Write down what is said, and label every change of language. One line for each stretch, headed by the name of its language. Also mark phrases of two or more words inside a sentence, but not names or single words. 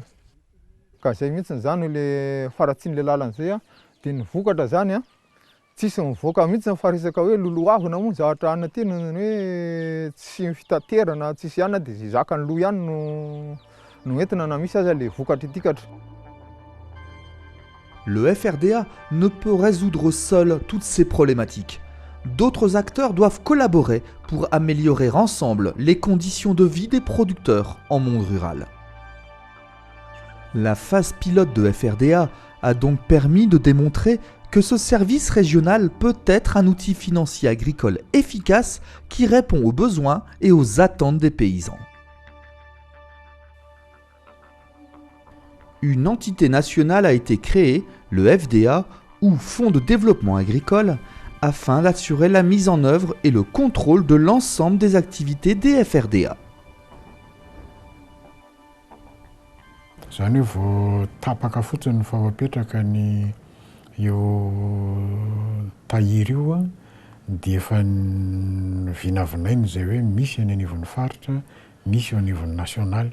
Malagasy: Ka izay mihitsy zany le faratsian'ilay lalana izay dia ny vokatra zany tsisy mivoaka mihitsy fa resaka hoe lolo avy na moa zavatra anatena hoe tsy fitaterana tsisy ihany dia zay zakany loha ihany no entina na misy aza le vokatra itikatra.
French: Le FRDA ne peut résoudre seul toutes ces problématiques. D'autres acteurs doivent collaborer pour améliorer ensemble les conditions de vie des producteurs en monde rural. La phase pilote de FRDA a donc permis de démontrer que ce service régional peut être un outil financier agricole efficace qui répond aux besoins et aux attentes des paysans. Une entité nationale a été créée, le FDA, ou Fonds de développement agricole, afin d'assurer la mise en œuvre et le contrôle de l'ensemble des activités des FRDA.
Malagasy: Zany vao tapaka fotsiny fa mapetraka ny io tahiry io dia efa vinavinainy izay hoe misy any anivon'ny faritra, misy eo anivon'ny nasionaly.